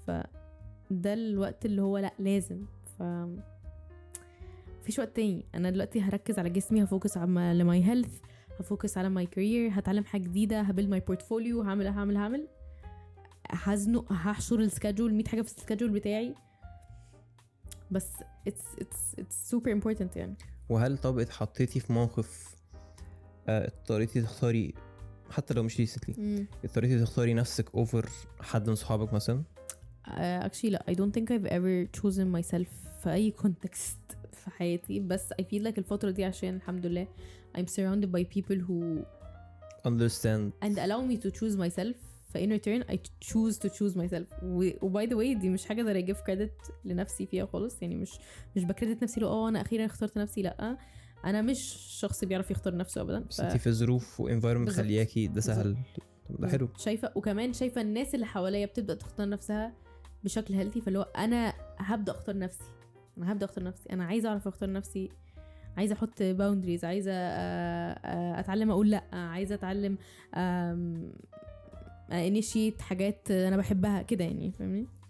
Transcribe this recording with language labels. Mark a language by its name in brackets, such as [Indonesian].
[Arabic] فده الوقت اللي هو لا لازم. فيش وقت تاني. انا دلوقتي هركز على جسمي، هفوكس على ماي هيلث، هفوكس على ماي كارير، هتعلم حاجه جديده، هبيلد ماي بورتفوليو، هعمل هزنق، هحشر السكادجول 100 حاجه في السكادجول بتاعي. [English] بس it's super important يعني. [Arabic] وهل طب اتحطيتي في موقف اضطريتي تختاري، حتى لو مش ريسنتلي، اضطريتي تختاري نفسك اوفر حد من صحابك مثلا؟ [English] actually لا، I don't think I've ever chosen myself في أي context في حياتي. بس I feel like الفترة دي عشان الحمد لله I'm surrounded by people who understand and allow me to choose myself. فin return I choose to choose myself. by the way دي مش حاجة that I give credit لنفسي فيها خالص. [Arabic] يعني مش بكريدت نفسي لو أنا أخيرا اخترت نفسي، لأ، أنا مش شخص بيعرف يختار نفسه أبدا. بس انتي في ظروف وانفايرمنت خلياكي ده سهل، ده حلو. شايفة، وكمان شايفة الناس اللي حواليا بتبدأ تختار نفسها بشكل هيلثي. فاللي هو أنا هبدأ أختار نفسي، أنا عايزة أعرف أختار نفسي، عايزة أحط باوندريز، عايزة أتعلم أقول لأ، عايزة أتعلم initiate حاجات أنا بحبها كده يعني، فاهمني؟